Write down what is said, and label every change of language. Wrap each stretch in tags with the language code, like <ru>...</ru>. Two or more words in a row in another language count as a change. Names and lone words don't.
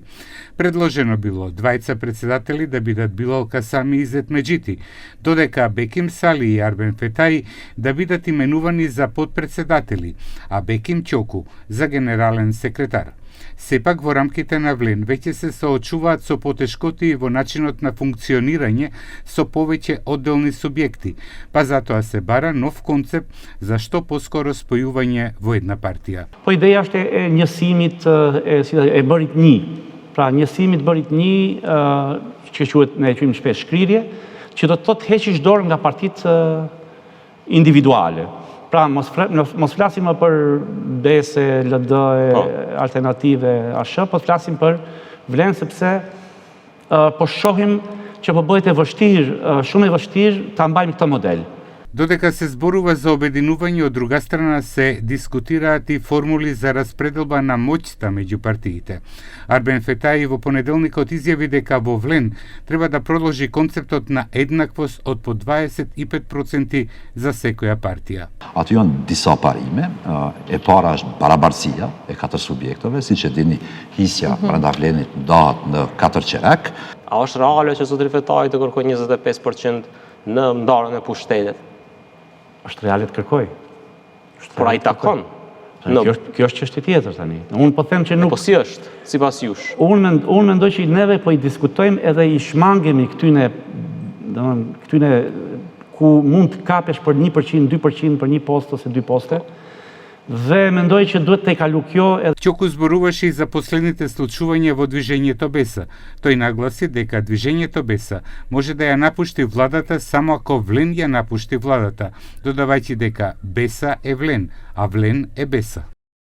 <mk>Предложено било двајца председатели да бидат Билал Касами и Изет Меджити, додека Беким Сали и Арбен Фетаи да бидат именувани за подпредседатели, а Беким Ќоку за генерален секретар. Сепак во рамките на Влен веќе се соочуваат со потешкоти во начинот на функционирање со повеќе одделни субјекти, па затоа се бара нов концепт за што поскоро спојување во една партија.</mk> <sq>Po ideja është e njësimit, e bërit një. Pra njësimit bërit një, që quhet, ne e quajmë shpesh shkrirje, që do të thotë heqish dorë nga partitë individuale. Pra mos flasim më për BESE, LD, Alternative, ASH, po flasim për Vlen sepse po shohim që po bëhet e vështirë, shumë e vështirë ta mbajmë këtë model.</sq> <mk>Додека се зборува за обединување, од друга страна се дискутираат и формули за распределба на моќта меѓу партиите. Арбен Фетаи во понеделникот изјави дека во Влен треба да продолжи концептот на еднаквост од по 25% за секоја партија.</mk> <sq>Aty janë disa parime, e para është barabarësia e 4 subjektove, siç e dini, hisja brenda Vlenit ndahet në 4 qerek. A është reale që zotri Fetai të kërkojë 25% në ndarjen e pushtetit? Është reale të kërkoj. Por ai takon. Kjo është çështje tjetër tani. Unë po them që nuk. Po si është, sipas jush? Unë mendoj që neve po i diskutojmë edhe i shmangemi këtyne ku mund të kapesh për 1%, 2% për një post ose 2 poste. Dhe mendoj që duhet të kalu kjo edhe...</sq> <mk>Ќоку зборуваше и за последните случувања во движењето Беса. Тој нагласи дека движењето Беса може да ја напушти владата само ако Влен ја напушти владата, додавајќи дека Беса е Влен, а Влен е Беса.</mk>